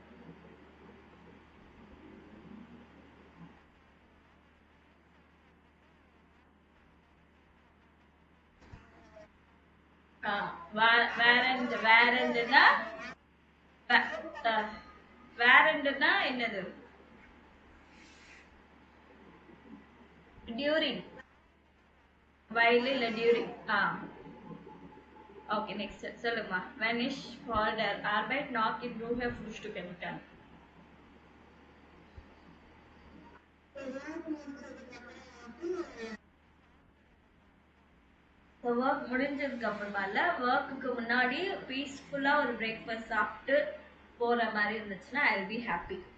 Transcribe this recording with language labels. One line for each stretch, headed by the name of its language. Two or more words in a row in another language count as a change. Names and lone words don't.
Tamil: வேறண்டுனா வேறண்டுனா என்னது? டியூரிங். வயலு இல்ல டியூரிங். ஓகே, நெக்ஸ்ட் சொல்லுமா.
German: Wenn ich vor der Arbeit noch in Ruhe frühstücken kann.
Tamil: ஒர்க் முடிஞ்சதுக்கு அப்புறமா இல்ல, ஒர்க்குக்கு முன்னாடி பீஸ்ஃபுல்லா ஒரு பிரேக்ஃபாஸ்ட் சாப்பிட்டு போற மாதிரி இருந்துச்சுன்னா
English: I will be happy.